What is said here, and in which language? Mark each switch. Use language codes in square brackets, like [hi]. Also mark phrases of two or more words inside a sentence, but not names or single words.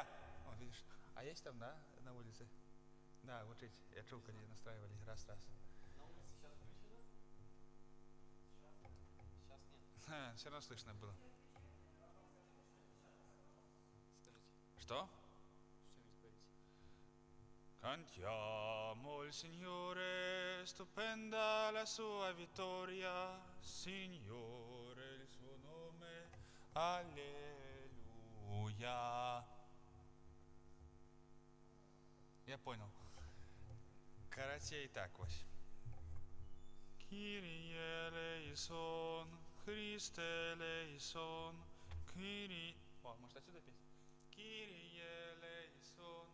[ru] О, видишь, а есть там, да, на улице? Да, вот эти, я чул, когда настраивали, раз. На улице сейчас включено? Сейчас нет. Все равно слышно было. Скажите, Что? что-нибудь говорите. [it] Cantiamo il Signore, stupenda la sua vittoria, Signore il suo nome, alleluia. [ru] Я понял. Короче, и так вот. [el] Κύριε ελέησον, Χριστέ ελέησον, Κύριε... [ru] О, может отсюда петь? [el] Κύριε ελέησον.